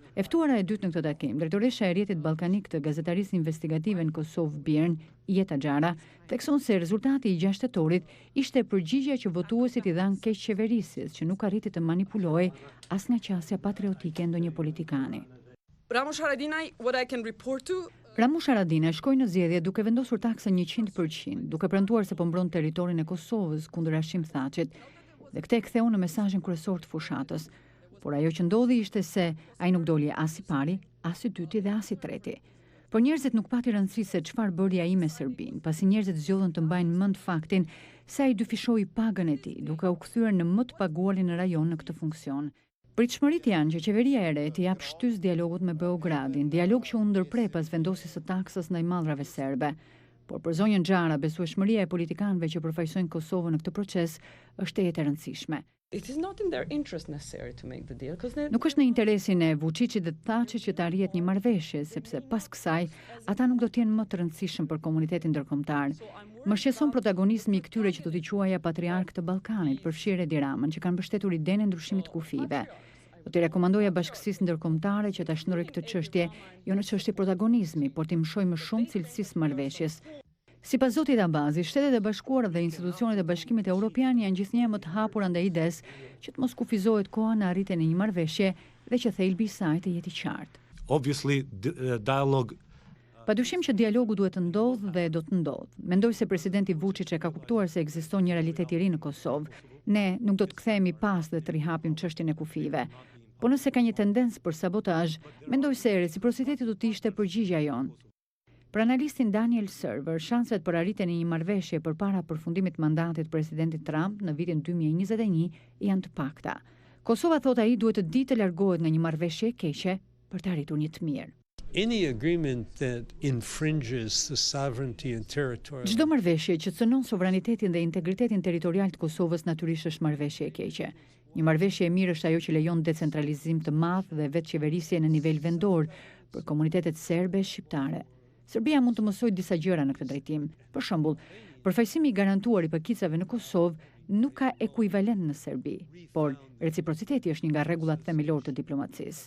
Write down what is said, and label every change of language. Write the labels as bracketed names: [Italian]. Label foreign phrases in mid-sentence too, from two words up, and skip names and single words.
[Albanian] E ftuara e dytë në këtë takim, drejtoresha e rrjetit ballkanik të gazetarisë investigative në Kosovë Bjern, Jeta Xhara, thekson se rezultati i 6 tetorit ishte përgjigjja që votuesit i dhanë keq qeverisjes, që nuk arriti të manipulojë as nga qasja patriotike e ndonjë politikani. Ramush Haradinaj, [English] what I can report to [Albanian] Ramush Haradinaj shkoi në zgjedhje duke vendosur taksën 100%, duke premtuar se po mbron territorin e Kosovës kundër Hashim Thaqit, dhe këtë e ktheu në mesazhin kryesor të fushatës. Por ajo që ndodhi ishte se ai nuk doli as i pari, as i dyti dhe as i treti. Por njerëzit nuk pati rëndësi se çfarë bëri ai me Serbinë, pasi njerëzit zgjodhën të mbajnë mend faktin se ai dyfishoi pagën e tij, duke u kthyer në më të paguarin në rajon në këtë funksion. Pritshmëritë janë që qeveria e re të jap shtys dialogut me Beogradin, dialog që u ndërprer pas vendosjes së taksës ndaj mallrave serbe. Por për zonjën Xhara, besueshmëria e politikanëve që përfaqësojnë Kosovën në këtë proces është e rëndësishme. [English] It is not in their interest necessarily to make the deal because [Albanian] Nuk është në interesin e Vučićit dhe Thaçit që të arrihet një marrëveshje, sepse pas kësaj ata nuk do të jenë më të rëndësishëm për komunitetin ndërkombëtar. Më shqetëson protagonizmi i këtyre që do t'i quaja patriark të Ballkanit, përfshirë Edi Ramën, që kanë mbështetur idenë e ndryshimit kufive. Do t'i rekomandoja bashkësisë ndërkombëtare që ta shndrojë këtë çështje jo në çështje protagonizmi, por t'i mshojë më shumë cilësisë marrëveshjes. Sipas zotit Abazi, Shtetet e Bashkuara dhe institucionet e Bashkimit Evropian janë gjithnjë më të hapura ndaj idesë që të mos kufizohet koha në arritjen e një marrëveshje dhe që thelbi i saj të jetë i qartë. [English] Obviously, dialogue. [Albanian] Padyshim që dialogu duhet të ndodhë dhe do të ndodhë. Mendoj se presidenti Vučić e ka kuptuar se ekziston një realitet i ri në Kosovë. Ne nuk do të kthehemi pas dhe të rihapim çështjen e kufive. Po nëse ka një tendencë për sabotazh, mendoj se reciprociteti do të ishte përgjigjja jonë. Për analistin Daniel Server, shanset për arritjen e një marrëveshje përpara përfundimit të mandatit presidentit Trump në vitin 2021 janë të pakta. Kosova, thot ai, duhet të ditë të largohet nga një marrëveshje e keqe për të arritur një të mirë. [English] Any agreement that infringes the sovereignty and territory. [Albanian] Çdo marrëveshje që cënon sovranitetin dhe integritetin territorial të Kosovës natyrisht është marrëveshje e keqe. Një marrëveshje e mirë është ajo që lejon decentralizim të madh dhe vetqeverisje në nivel vendor për komunitetet serbe e shqiptare. Serbia mund të mësojë disa gjëra në këtë drejtim. Për shembull, përfaqësimi i garantuar i pakicave në Kosovë nuk ka ekuivalent në Serbi, por reciprociteti është një nga rregullat themelore të diplomacisë.